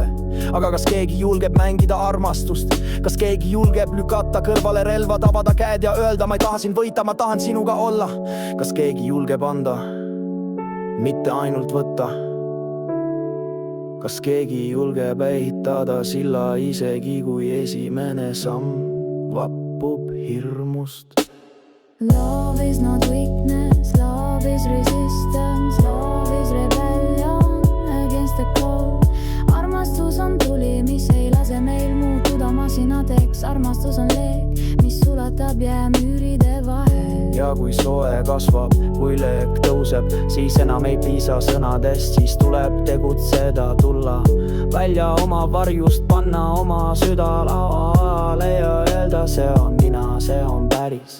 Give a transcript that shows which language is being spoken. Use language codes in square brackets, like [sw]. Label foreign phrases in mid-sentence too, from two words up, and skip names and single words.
[et] Aga kas keegi julgeb mängida armastust? Kas keegi julgeb lükata kõrvale relva, tabada käed ja öelda, ma ei taha sind võita, ma tahan sinuga olla? Kas keegi julgeb anda, mitte ainult võtta? Kas keegi julgeb ehitada silla, isegi kui esimene samm vapub hirmust? [en] Love is not weakness, love is resistance, love is rebellion against the cold. [et] Armastus on tuli, mis ei lase meil muutuda masinateks. Armastus on leek, mis sulatab jäämüüride vahel. Ja kui soe kasvab, kui leek tõuseb, siis enam ei piisa sõnadest. Siis tuleb tegutseda, tulla välja oma varjust, panna oma süda lauale ja öelda, see on mina, see on päris.